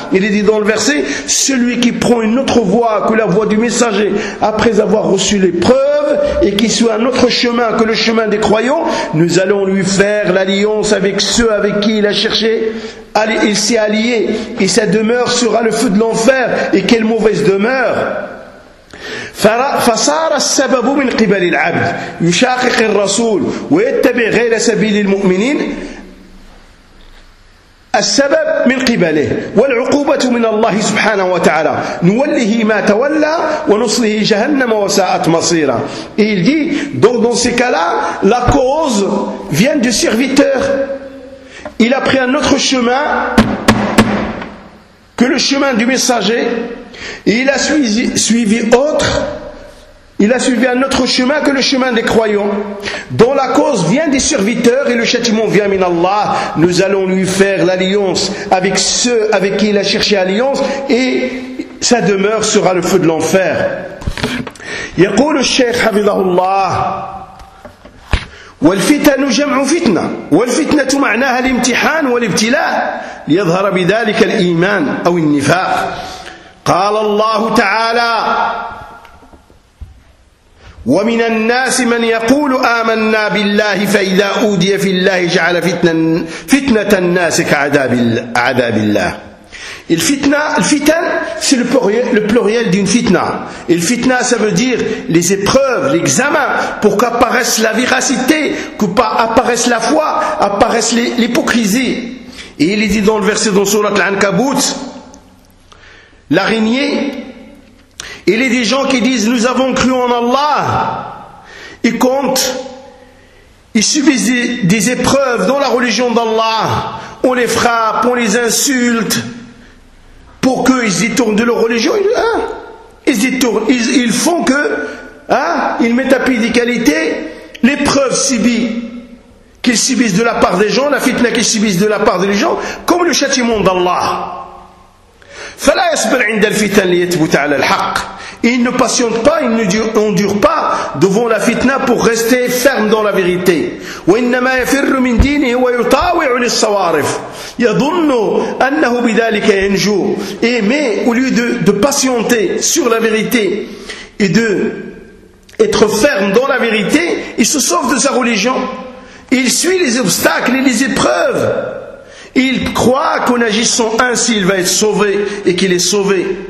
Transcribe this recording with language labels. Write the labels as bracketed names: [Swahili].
[French] Il est dit dans le verset, celui qui prend une autre voie que la voie du messager après avoir reçu l'épreuve et qui suit un autre chemin que le chemin des croyants, nous allons lui faire l'alliance avec ceux avec qui il a cherché. Allez, il s'est allié et sa demeure sera le feu de l'enfer. Et quelle mauvaise demeure! [Arabic] فصار السبب من قبل العبد يشاقق الرسول ويتبع غير سبيل المؤمنين السبب من قبله والعقوبة من الله سبحانه وتعالى نوله ما تولى ونصله جهنم وساءت مصيرا. [French] Et il dit, donc dans ces cas-là, la cause vient du serviteur. Il a pris un autre chemin que le chemin du messager. Et il a suivi un autre chemin que le chemin des croyants, dont la cause vient des serviteurs et le châtiment vient [Arabic] min Allah. [French] Nous allons lui faire l'alliance avec ceux avec qui il a cherché alliance et sa demeure sera le feu de l'enfer. [Arabic] يقول الشيخ حفظه الله والفتن جمع فتنة والفتنة معناها الامتحان والابتلاء ليظهر بذلك الإيمان أو النفاق. قال الله تعالى ومن الناس من يقول آمنا بالله فإذا أودي في الله جعل فتنة الناس كعذاب الله. الفتنة الفتن [French] c'est le pluriel d'une fitna. الفتنة ça veut dire les épreuves, l'examen, pour qu'apparaisse la véracité, qu'apparaisse la foi, apparaisse l'hypocrisie. Et il est dit dans le verset dans sourate Al-Ankabout, l'araignée, il est des gens qui disent nous avons cru en Allah, ils comptent, ils subissent des épreuves dans la religion d'Allah, on les frappe, on les insulte, pour qu'ils se détournent de leur religion, ils mettent à pied d'égalité l'épreuve subie, qu'ils subissent de la part des gens, la fitna qu'ils subissent de la part des gens, comme le châtiment d'Allah. [Arabic] فلا يصبر عند الفتن ليثبت على الحق. [French] Il ne patiente pas, il ne endure pas devant la fitna pour rester ferme dans la vérité. [Arabic] وإنما يفر من دينه ويطاوع للصوارف يظن أنه بذلك ينجو. [French] Mais au lieu de patienter sur la vérité et de être ferme dans la vérité, il se sauve de sa religion. Il suit les obstacles et les épreuves. Il croit qu'en agissant ainsi, il va être sauvé et qu'il est sauvé.